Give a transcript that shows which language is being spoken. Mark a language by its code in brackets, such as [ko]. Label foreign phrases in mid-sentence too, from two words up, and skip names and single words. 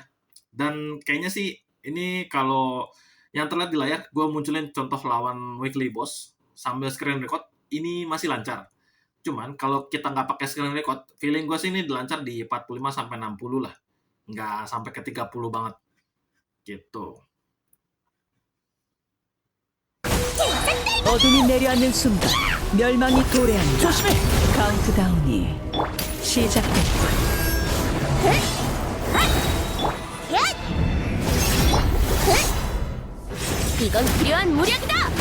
[id] Dan kayaknya sih ini kalau yang terlihat di layar, gue munculin contoh lawan [en] weekly boss [id] sambil [en] screen record, [id] ini masih lancar. Cuman kalau kita nggak pakai [en] screen record, [id] feeling gue sih ini lancar di 45-60 lah. Nggak sampai ke 30 banget. Gitu. [ko] 어둠이 내려앉는 순간 멸망이 도래한다. 조심해! 카운트다운이 시작됐군. 이건 필요한 무력이다!